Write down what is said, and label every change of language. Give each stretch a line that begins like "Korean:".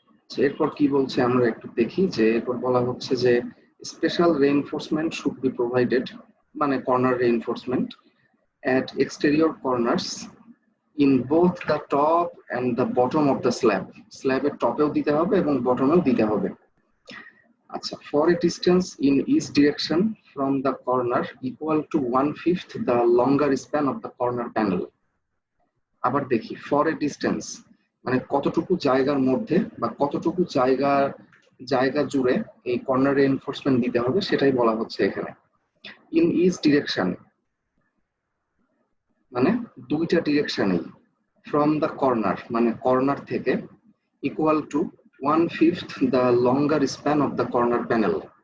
Bangla: এরপর কি বলছে আমরা একটু দেখি, যে এরপর বলা হচ্ছে যে
English: Special reinforcement should be provided, মানে corner reinforcement at exterior corners in both the top and the bottom of the slab.
Bangla: স্ল্যাবের টপেও দিতে হবে এবং বটমেও দিতে হবে।
English: আচ্ছা, for a distance in each direction from the corner equal to 1/5 the longer span of the corner panel.
Bangla: আবার দেখি,
English: for a distance
Bangla: মানে কতটুকু জায়গার মধ্যে বা কতটুকু জায়গা জুড়ে এই কর্নার রেইনফোর্সমেন্ট দিতে হবে সেটাই বলা হচ্ছে এখানে।
English: in each direction
Bangla: মানে দুইটা ডিরেকশনেই,
English: from the corner
Bangla: মানে কর্নার থেকে,
English: Equal to 1/5 the longer span of the corner panel.